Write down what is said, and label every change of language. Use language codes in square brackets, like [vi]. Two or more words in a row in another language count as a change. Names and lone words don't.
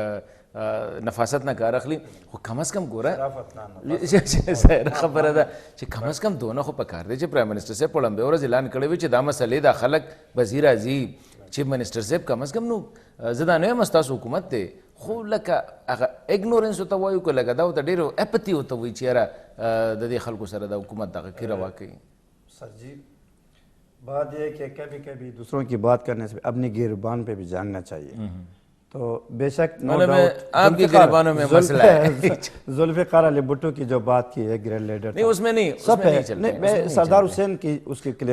[ps] نفاست نه کار اخلي خو کم از کم ګوره ظاهره خبره ده چې کم از کم دونه خو پکار دی چې [en] prime minister [ps] صاحب په لمبې ورځ اعلان کړی وي چې دا مسلې دا خلک وزیر راځي [en] chief minister [ps] صاحب کم از کم نو زه دا نه یم ستاسو حکومت دی خو لکه هغه اګنورنس ورته وایو که لکه دا ورته ډېر اپتي ورته وایي چې یاره د دې خلکو سره د حکومت دغه کې روا کوي [ur] سر جی بات یہ کہ کبھی کبھی دوسروں کی بات کرنے سے اپنی گریبان پہ بھی جاننا چاہیے تو بے شک آپ کی گریبانوں میں مسئلہ ہے ذوالفقار علی بھٹو کی جو بات کی ہے [en] grand leader [ur] نہیں اس میں نہیں میں سردار حسین کی اس کی کلیئر